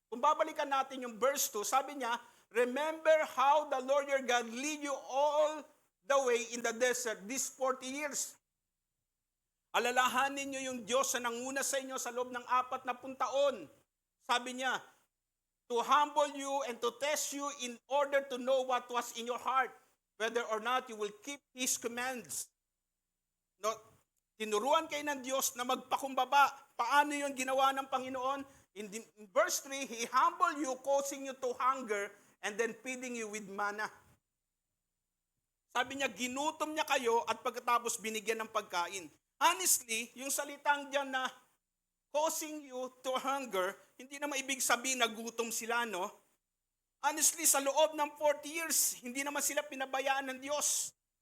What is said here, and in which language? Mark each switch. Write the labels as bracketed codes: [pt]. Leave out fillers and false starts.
[tl] Kung babalikan natin yung verse 2, sabi niya, [en] remember how the Lord your God lead you all the way in the desert these 40 years. [tl] Alalahanin niyo yung Diyos na nanguna sa inyo sa loob ng 40 taon. [en] Sabi niya, to humble you and to test you in order to know what was in your heart, whether or not you will keep His commands. [tl] No, tinuruan kayo ng Diyos na magpakumbaba. Paano yun ginawa ng Panginoon? [en] In verse 3, He humble you, causing you to hunger, and then feeding you with manna. [tl] Sabi niya, ginutom niya kayo at pagkatapos binigyan ng pagkain. Honestly, yung salitang dyan na [en] causing you to hunger, [tl] hindi naman ibig sabihin na gutom sila, no? Honestly, sa loob ng 40 years, hindi naman sila pinabayaan ng Diyos.